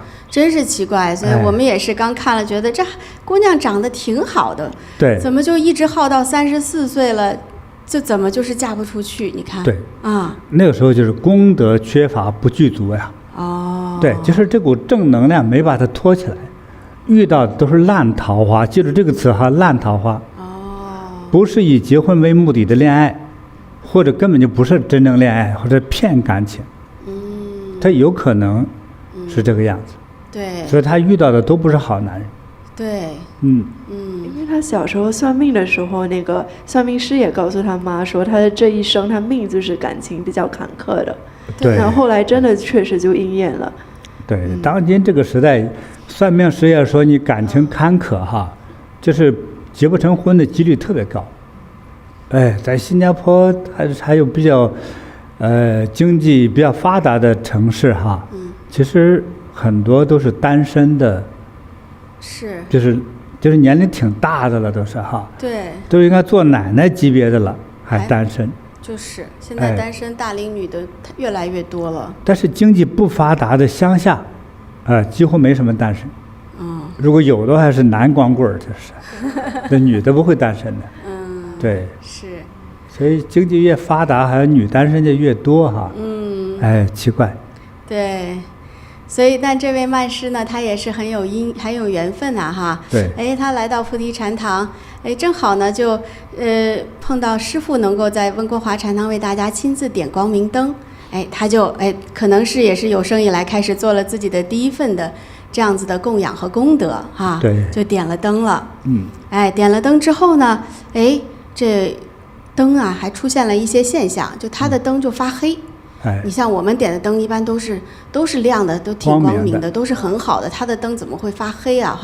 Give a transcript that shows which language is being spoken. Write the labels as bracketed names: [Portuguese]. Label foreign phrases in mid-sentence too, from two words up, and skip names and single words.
[Chinese] 真是奇怪，所以我们也是刚看了，覺得這姑娘長得挺好的，對，怎麼就一直耗到34歲了，就怎麼就是嫁不出去？你看，對啊，那個時候就是功德缺乏不具足呀。對，就是這股正能量沒把它拖起來，遇到的都是爛桃花，記住這個詞哈，爛桃花。不是以結婚為目的的戀愛，或者根本就不是真正戀愛，或者騙感情。他有可能是這個樣子。對，所以他遇到的都不是好男人。對，因為他小時候算命的時候，那個算命師也告訴他媽說，他的這一生他命就是感情比較坎坷的。對，然後後來真的確實就應驗了。對，當今這個時代，算命師也說你感情坎坷哈，就是結不成婚的幾率特別高。在新加坡還有比較经济比較发達的城市哈，其實很多都是單身的，是，就是年齡挺大的了，都是哈，對，都應該做奶奶級別的了，還單身。就是現在單身大齡女的越來越多了。但是經濟不發達的鄉下，幾乎沒什麼單身。如果有的話是男光棍兒，就是那女的不會單身的。對，是。所以經濟越發達，好像女單身就越多哈。奇怪。對。所以，但這位曼師呢，他也是很有緣分啊，哈。對。他來到菩提禪堂，正好呢，就碰到師父能夠在溫哥華禪堂為大家親自點光明燈，他就可能是也是有生以來開始做了自己的第一份的這樣子的供養和功德哈。對。就點了燈了。點了燈之後呢，這燈啊還出現了一些現象，就他的燈就發黑。你像我們點的燈一般都是亮的，都挺光明的，都是很好的。他的燈怎麼會發黑啊？